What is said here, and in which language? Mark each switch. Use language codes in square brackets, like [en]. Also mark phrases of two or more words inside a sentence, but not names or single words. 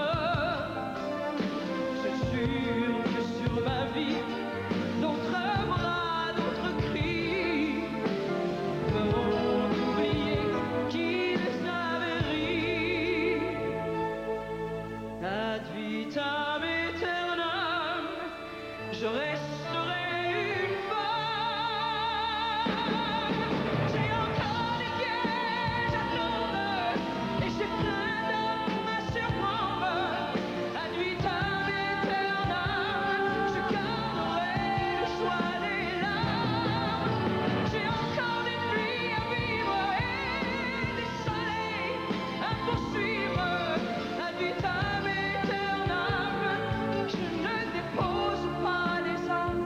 [fr] Je jure que sur ma vie, d'autres bras, d'autres cris feront oublier qu'ils avaient ri. [la] Ad vitam aeternam, [fr] je resterai une femme. J'ai encore des pièges à tendre et j'ai plein d'hommes à surprendre. [la] Ad vitam aeternam, [fr] je garderai le choix des larmes. J'ai encore des nuits à vivre et des soleils à poursuivre. [la] Ad vitam aeternam, [fr] je ne dépose pas les armes.